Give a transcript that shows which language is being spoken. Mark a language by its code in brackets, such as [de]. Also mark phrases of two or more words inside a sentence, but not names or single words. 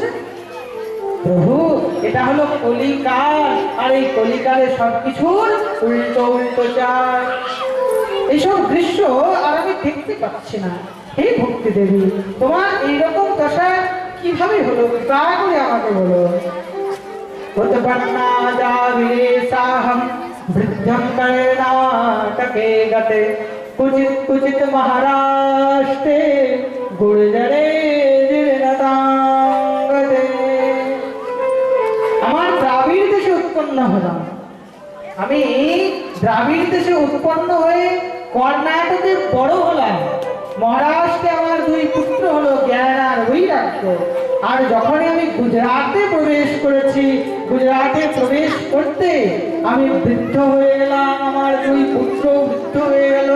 [bn] প্রভু, এটা হলো কলিকাল, আর এই কলিকালে সবকিছুর উল্টো উল্টো যায়। এইসব দৃশ্য আর আমি দেখতে পাচ্ছি না। হে ভক্তি দেবী, তোমার এইরকম দশা কিভাবে হলো? তা করে আমাকে বলো। [sa] वृद्धं कर्णाटके गते कुचित कुचित महाराष्ट्रे गुर्जरे जीर्णतांगते। [bn] আমার দ্রাবিড় দেশে উৎপন্ন হলাম। আমি দ্রাবিড় দেশে উৎপন্ন হয়ে কর্ণাটকে বড় হলাম। মহারাষ্ট্রে আমার দুই পুত্র হলো জ্ঞান আর বৈরাগ্য। আর যখন আমি গুজরাটে প্রবেশ করেছি, গুজরাটে প্রবেশ করতে আমি বৃদ্ধ হয়ে গেলাম, আমার দুই পুত্র বৃদ্ধ হয়ে গেল।